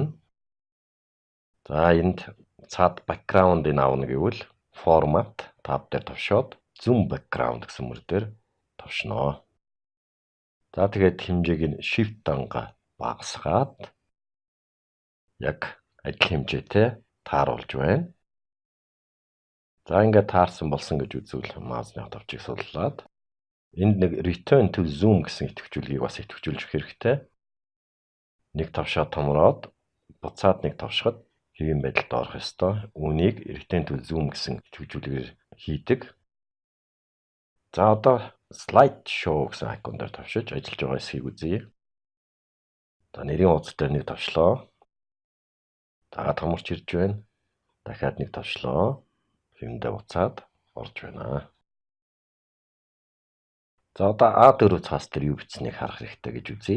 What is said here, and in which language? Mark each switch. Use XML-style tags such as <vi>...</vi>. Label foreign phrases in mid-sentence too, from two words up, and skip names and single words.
<mn>За энд цаад background-ыг авна гэвэл</mn> <en>format tab</en> <mn>дээр товшоод</mn> <en>zoom background</en> <mn>гэсэн мөр дээр товшноо. За тэгээд хэмжээг нь shift данга багасгаад яг адил хэмжээтэй тааруулж байна. За ингээд таарсан болсон гэж үзвэл маусны тавчийг суллаад энд нэг</mn> <en>return to zoom</en> <mn>гэсэн идэвхжүүлгийг бас идэвхжүүлж өгөх хэрэгтэй. Нэг товшоод томроод буцаад нэг товшоход хэвийн байдалд орох ёстой. Үүнийг</mn> <en>return to zoom</en> <mn>гэсэн идэвхжүүлгээр хийдэг. За одоо</mn> <en>slide show</en> <mn>гэсэн айкон дээр товшиж ажиллаж байгаа хэсгийг үзье. За нэрийн хуудас дээр нэг товшлоо. За томорч ирж байна. Дахиад нэг товшлоо. Хэвэндээ буцаад орж байна. За одоо A4 цаас дээр юу бичсэнийг харах хэрэгтэй гэж үзье.</mn>